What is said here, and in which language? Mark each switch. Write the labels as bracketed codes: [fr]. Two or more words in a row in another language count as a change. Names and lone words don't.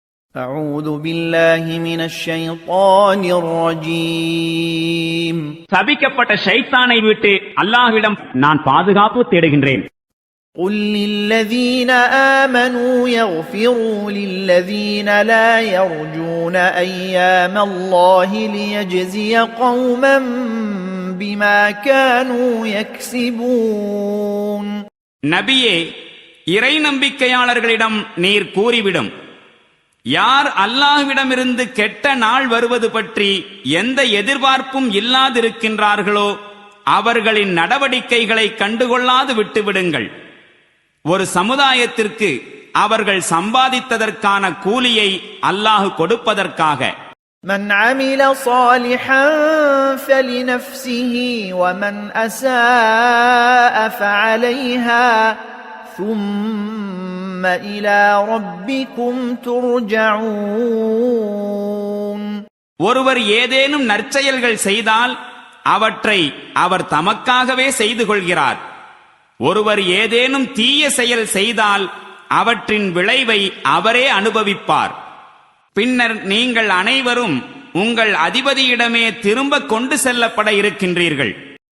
[ar] أعوذ بالله من الشيطان الرجيم [ta] சபிக்கப்பட்ட ஷைத்தானை விட்டு அல்லாஹ்விடம் நான் பாதுகாப்பு தேடுகின்றேன். [ar] قل للذين آمنوا يغفروا للذين لا يرجون أيام الله ليجزي قوما بما كانوا يكسبون. [ta] நபியே, இறை நம்பிக்கையாளர்களிடம் நீர் கூறிவிடும், யார் அல்லாஹ்விடமிருந்து கெட்ட நாள் வருவது பற்றி எந்த எதிர்பார்ப்பும் இல்லாதிருக்கின்றார்களோ அவர்களின் நடவடிக்கைகளை கண்டுகொள்ளாது விட்டுவிடுங்கள். ஒரு சமுதாயத்திற்கு அவர்கள் சம்பாதித்ததற்கான கூலியை அல்லாஹ் கொடுப்பதற்காக. [ar] من عمل صالحا فلنفسه ومن أساء فعليها ثم إلى ربكم ترجعون. [ta] ஒருவர் ஏதேனும் நற்செயல்கள் செய்தால் அவற்றை அவர் தமக்காகவே செய்து கொள்கிறார். ஒருவர் ஏதேனும் தீய செயல் செய்தால் அவற்றின் விளைவை அவரே அனுபவிப்பார். பின்னர் நீங்கள் அனைவரும் உங்கள் அதிபதியிடமே திரும்ப கொண்டு செல்லப்பட இருக்கின்றீர்கள்.